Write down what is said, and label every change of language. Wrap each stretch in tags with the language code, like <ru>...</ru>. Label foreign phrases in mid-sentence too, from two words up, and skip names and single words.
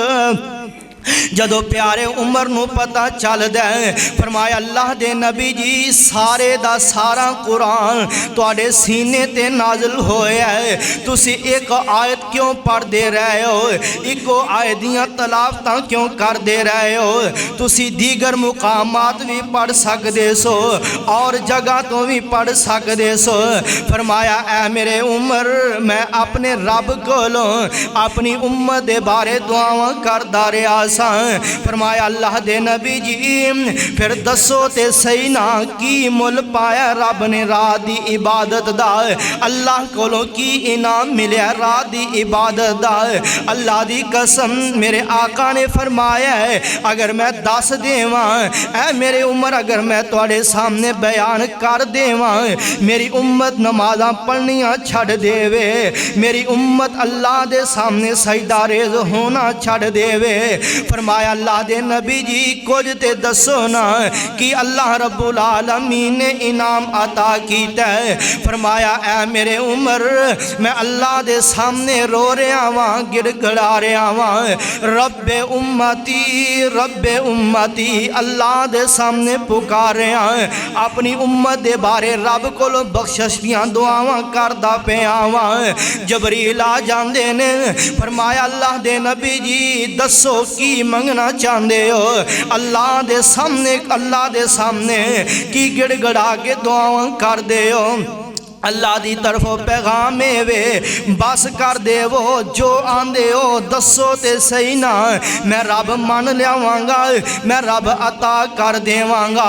<pa>جدو پیارے عمر نو پتہ چل دے، فرمایا اللہ دے نبی جی سارے دا سارا قرآن تواڈے سینے تے نازل ہویا ہے، تسی ایک آیت کیوں پڑھ دے رہے ہو، ایک آیت دیاں تلاوتاں کیوں کر دے رہے ہو، تسی دیگر مقامات بھی پڑھ سکدے سو اور جگہ تو بھی پڑھ سکدے سو۔ فرمایا اے میرے عمر میں اپنے رب کولوں اپنی امت دے بارے دعاواں کردا رہیا ساں۔ فرمایا اللہ دے نبی جی پھر دسو تے صحیح نا کی مل پایا رب نے رات دی عبادت دا، اللہ کولوں کی انعام ملیا رات دی عبادت دا۔ اللہ دی قسم میرے آقا نے فرمایا ہے اگر میں دس دیواں اے میرے عمر، اگر میں تواڈے سامنے بیان کر دیواں میری امت نمازاں پڑھنیاں چھڑ دے وے، میری امت اللہ دے سامنے سجدہ ریز ہونا چھڑ دے وے۔ فرمایا اللہ دے نبی جی کچھ تے دسو نا کہ اللہ رب العالمین نے انعام عطا کیتا ہے۔ فرمایا اے میرے عمر میں اللہ دے سامنے رو رہا واں، گڑ گڑا رہا واں، رب امتی اللہ دے سامنے پکار رہا ہاں، اپنی امت دے بارے رب کولوں بخشش دیاں دعاواں کردا پیا واں۔ جبریل آ جاندے نے، فرمایا اللہ دے نبی جی دسو کی منگنا چاندے ہو، اللہ دے سامنے کی گڑ گڑا کے دعاواں کر دے ہو۔ اللہ دی طرفوں پیغام وے بس کر دے وہ جو آندے ہو دسو تے صحیح نا میں رب مان لیاواں گا، میں رب عطا کر دیواں گا۔</pa>